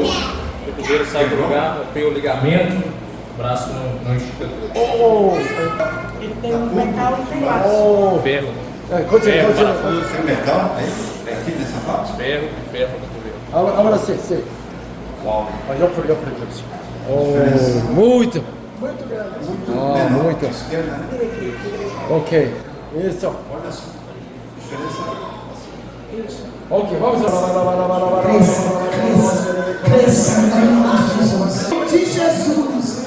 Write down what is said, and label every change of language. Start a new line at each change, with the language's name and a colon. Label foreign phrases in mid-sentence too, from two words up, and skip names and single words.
Portuguese: O cotovelo sai do lugar, rompeu o ligamento. O braço não estica tudo. Ele tem um metal e tem aço. Ferro. continua. Parafuso sem metal, aí, aqui nessa parte. Ferro no cotovelo.
Korean: 아무나 세. Uau. 옆으로 그렇지.
Portuguese: muito. muito. Esquerda, né?
Korean: 오케이. isso.
Portuguese: Olha só. Diferença. 오케이, vamos lá. Cresça em nome de Jesus.